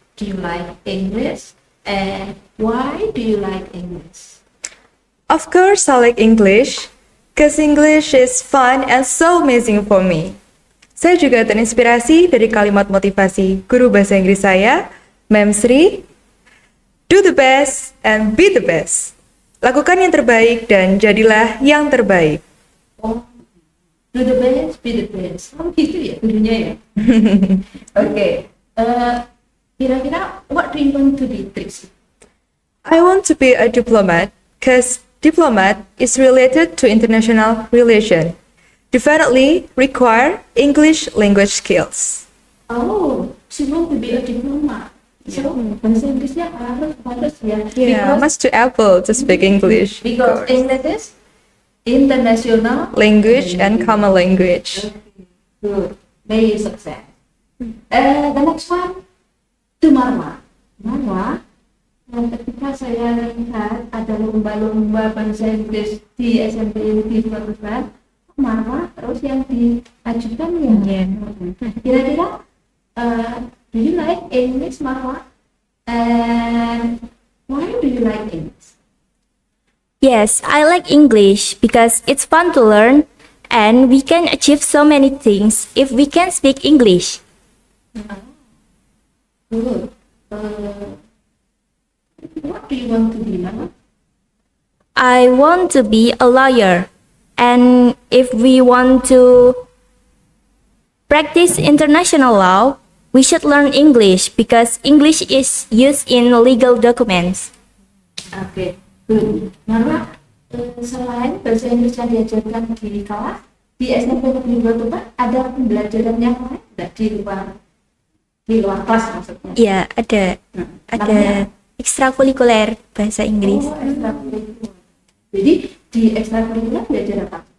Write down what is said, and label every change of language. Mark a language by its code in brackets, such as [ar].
[en] Do you like English? And why do you like English? Of course I like English, cause English is fun and so amazing for me. [id] Saya juga terinspirasi dari kalimat motivasi guru bahasa Inggris saya, Mem Sri, [en] do the best and be the best. [id] Lakukan yang terbaik dan jadilah yang terbaik. [en] Oh, do the best, be the best. [id] Oh gitu ya gurunya ya? [en] Oke, [id] kira-kira [en] what do you want to be, Triksi? I want to be a diplomat, cause diplomat is related to international relation. Definitely require English language skills. Oh, she want to be a diplomat. [id] So, bahasa Inggrisnya harus ya. [en] Yeah, must to able to speak English. Because English is international Language and common language. Good. May you success. The next one to Marwa. [id] Marwa, ketika saya lihat ada lomba-lomba bahasa Inggris di SMP di Tuban, Marwa terus yang diajukan ya. Kira-kira, [en] do you like English, Marwa? And why do you like English? Yes, I like English because it's fun to learn and we can achieve so many things if we can speak English. Good. What do you want to be, Marwa? I want to be a lawyer, and if we want to practice international law, we should learn English because English is used in legal documents. Oke, good. [id] Mama, selain bahasa Inggris yang diajarkan di kelas, di SMP Negeri 2 Tuban ada pembelajaran yang lain nggak di luar kelas maksudnya? Ya, ada Namanya? ekstrakurikuler bahasa Inggris. Oh, ekstrakurikuler. Jadi di ekstrakurikuler belajar apa?